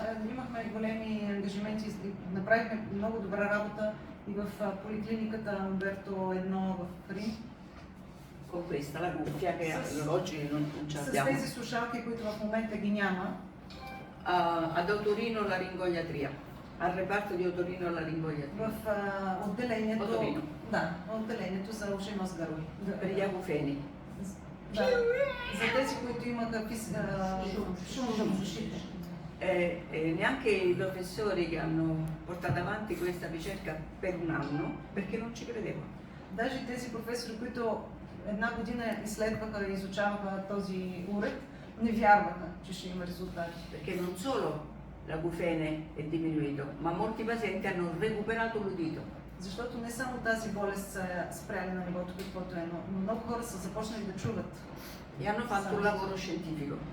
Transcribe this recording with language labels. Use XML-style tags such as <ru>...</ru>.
<bg>Имахме големи ангажименти, направихме много добра работа и в поликлиниката Умберто 1 в Рим.</bg> <it>Con questa, la cuffia che oggi non ce</it> <bg>С</bg> <it>l'abbiamo.</it> <bg>тези слушалки, които в момента ги няма,</bg> <it>Ad otorinolaringoiatria, al reparto di otorinolaringoiatria,</it> <bg>в отделението, Оторино. да, отделението за уши, нос, гърло.</bg> <it>per gli acufeni.</it> <bg>Да, за тези, които имаха шум в ушите.</bg> <it>Neanche i professori che hanno portato avanti questa ricerca per un anno, perché non ci credevano.</it> <bg>Даже тези професори, които една година изследваха и изучаваха този уред, не вярваха, че ще има резултати.</bg> <it>Perché non solo l'acufene è diminuito, ma molti pazienti hanno recuperato l'udito.</it> <bg>Защото не само тази болест са спряли на нивото, каквото е, но много хора са започнали да чуват.</bg> <it>E hanno fatto un lavoro scientifico.</it>